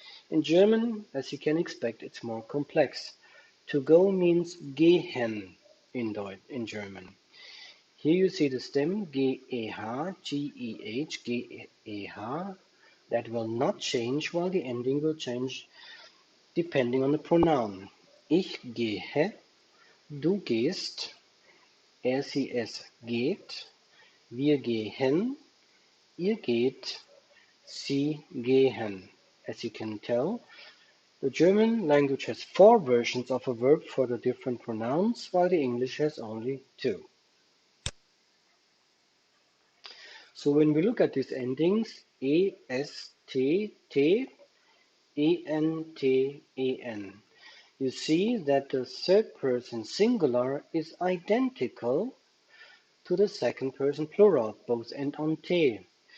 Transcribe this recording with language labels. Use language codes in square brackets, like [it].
[en] In German, as you can expect, it's more complex. To go means gehen in German. Here you see the stem geh, G-E-H, G-E-H. That will not change, while the ending will change depending on the pronoun. [de] Ich gehe, du gehst, er, sie, es geht, wir gehen, ihr geht, sie gehen. [en] As you can tell, the German language has 4 versions of a verb for the different pronouns, while the English has only 2. So when we look at these endings, E, S, T, T, E, N, T, E, N, you see that the third person singular is identical to the second person plural, both end on T.